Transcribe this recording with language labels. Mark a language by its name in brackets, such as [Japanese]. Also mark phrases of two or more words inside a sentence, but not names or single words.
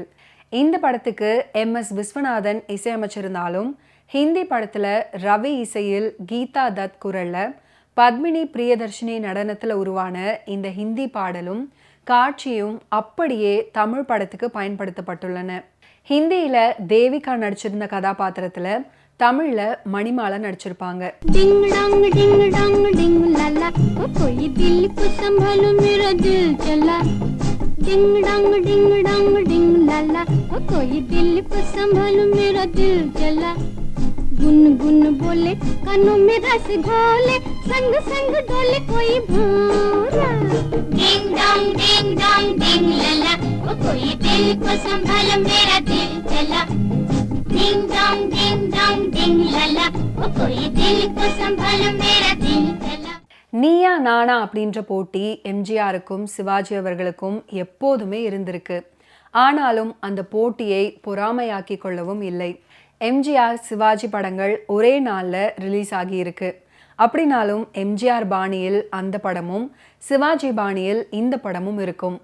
[Tamil] இந்த படத்துக்கு MS விஸ்வநாதன் இசையமைச்சிருந்தாலும் ஹிந்தி படத்தில் ரவி இசையில் கீதா தத் குரலில் பத்மினி பிரியதர்ஷினி நடனத்தில் உருவான இந்த ஹிந்தி பாடலும் காட்சியும் அப்படியே தமிழ் படத்துக்கு பயன்படுத்தப்பட்டுள்ளன. ஹிந்தியில் தேவிகா நடிச்சிருந்த கதாபாத்திரத்தில் தமிழ்ல மணிமாலா நடிச்சிருப்பாங்க. [Hindi] डिंग डांग डिंग लाला कोई दिल को संभालो मेरा दिल चला डिंग डांग डिंग लाला कोई दिल को संभालो मेरा दिल चला गुन गुन बोले कानों में रस घोले संग संग डोले कोई भौरा डिंग डोंग डिंग लला वो कोई दिल को संभालो मेरा दिल चला डिंग डोंग डिंग लला वो कोई दिल को संभालो मेरा दिल चला. [Tamil] நீயா நானா அப்படின்ற போட்டி எம்ஜிஆருக்கும் சிவாஜி அவர்களுக்கும் எப்போதுமே இருந்திருக்கு. ஆனாலும் அந்த போட்டியை பொறாமையாக்கி கொள்ளவும் இல்லை. எம்ஜிஆர் சிவாஜி படங்கள் ஒரே நாளில் ரிலீஸ் ஆகியிருக்கு. அப்படின்னாலும் எம்ஜிஆர் பாணியில் அந்த படமும் சிவாஜி பாணியில் இந்த படமும் இருக்கும்.